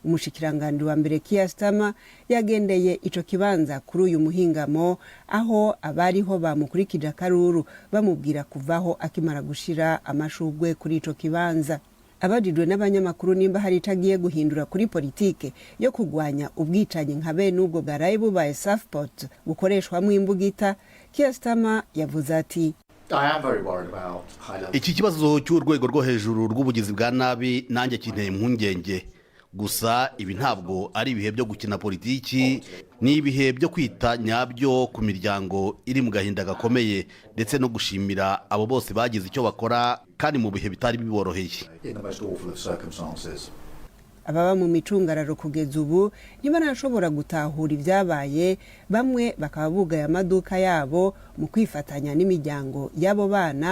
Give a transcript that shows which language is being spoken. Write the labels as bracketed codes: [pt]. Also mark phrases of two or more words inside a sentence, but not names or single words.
[rn] umushikiranganje wa mbere Keir Starmer yagendeye ico kibanza kuri uyu muhingamo aho abariho bamukurikije akaruru bamubwira kuvaho akimara gushira amashugwe kuri ico kibanza. Abajijwe n'abanyamakuru nimba hari itagiye guhindura kuri politike yo kugwanya ubwicanyi nka bene ubwo bwaraye bubaye Southport bukoreshwamwo imbugita, Keir Starmer yavuze ati [rw] iki kibazo cy'urwego rwo hejuru rw'ubugizi bwa nabi nanjye kinteye impungenge. Gusa ibi ntabwo ari ibihe byo gukina politiki, ni ibihe byo kwita nyabyo ku miryango iri mu gahinda gakomeye ndetse no gushimira abo bose bagize icyo bakora kandi mu bihe bitari biboroheye. Ababa mu micungararo kugeza ubu ntibarashobora gutahura ibyabaye, bamwe bakaba bugaye amaduka yabo mu kwifatanya n'imiryango y'abo bana.